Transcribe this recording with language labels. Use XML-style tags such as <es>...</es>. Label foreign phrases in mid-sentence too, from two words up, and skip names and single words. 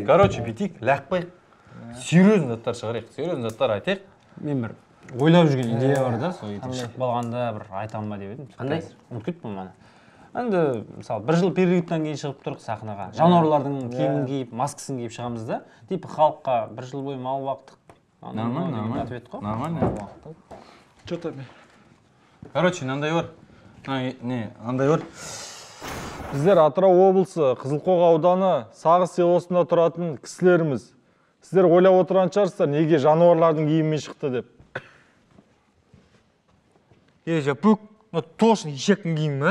<kk>Короче, бүйтейік, ләқпайық. Серьезный заттар шығарайық, серьезный заттар айтайық. Мен бір ойлап жүрген идея бар да, сол шығып қалғанда бір айтам ба деп едім. Қандай? Ұмытып кеттім мана. Енді мысалы 1 жыл периодтан кейін шығып тұрық сахнаға. Жануарлардың киімін киіп, маскасын киіп шығамыз да. Типа халыққа 1 жыл бойы мал бақтық.</kk> <ru>Нормально.</ru> <kk>Что-то мен. Короче, андай бар. Андай бар. Біздер Атырау облысы, Қызылқоға ауданы, Сағыз селосында тұратын кісілеріміз. Сіздер ойлап отырған шығарсыздар, неге жануарлардың киімімен шықты деп. Жапук, точно ешектің киімі,</kk>